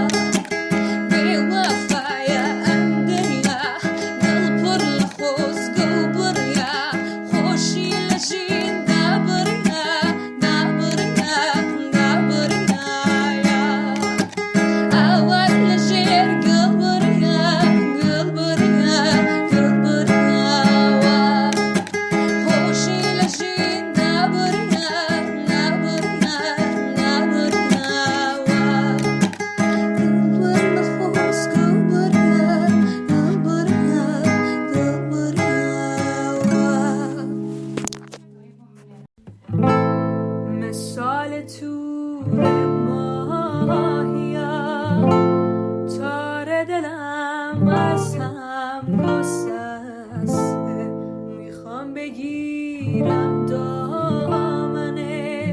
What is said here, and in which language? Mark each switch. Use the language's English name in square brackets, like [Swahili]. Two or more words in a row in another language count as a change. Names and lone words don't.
[Central Kurdish] بێوەفایە ئەم دنیا دڵپڕ لە خۆزگە و بڕیا خۆشی لە ژین دابڕیا دابڕیا دابڕیایە ئاوات لە ژێر گڵبڕیا گڵبڕیا گڵبڕیاوە خۆشی لە ژین دابڕیا دابڕیا دابڕیاوە دڵپڕ لە خۆزگە و بڕیا گڵبڕیا گڵبڕیاوە [Persian] مثال تور ماهیه تار دلم از هم گسسته میخوام بگیرم دامنت